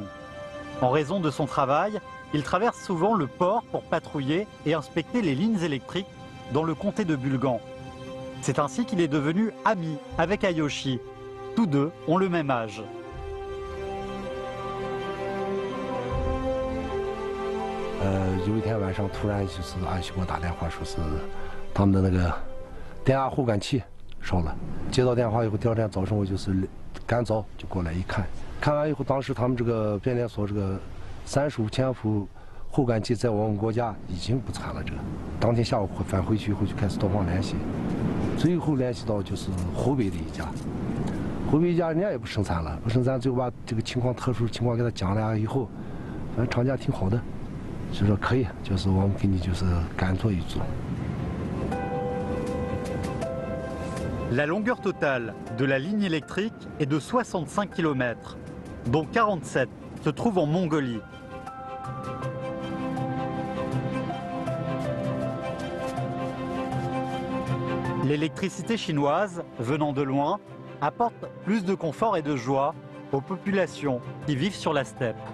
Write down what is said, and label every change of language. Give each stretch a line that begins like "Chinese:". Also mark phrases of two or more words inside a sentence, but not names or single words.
French: En raison de son travail, il traverse souvent le port pour patrouiller et inspecter les lignes électriques dans le comté de Bulgan. C'est ainsi qu'il est devenu ami avec Ayoshi. Tous deux ont le même âge.
Chinese: 他们的那个电压互感器烧了，接到电话以后，第二天早上我就是赶早就过来一看，看完以后，当时他们这个变电所这个35千伏互感器在我们国家已经不产了，这个当天下午返回去以后就开始多方联系，最后联系到就是湖北的一家，湖北一家人家也不生产了，不生产，最后把这个情况特殊情况给他讲了以后，反正厂家挺好的，就说可以，就是我们给你就是赶做一做。
French: La longueur totale de la ligne électrique est de 65 km, dont 47 se trouvent en Mongolie. L'électricité chinoise, venant de loin, apporte plus de confort et de joie aux populations qui vivent sur la steppe.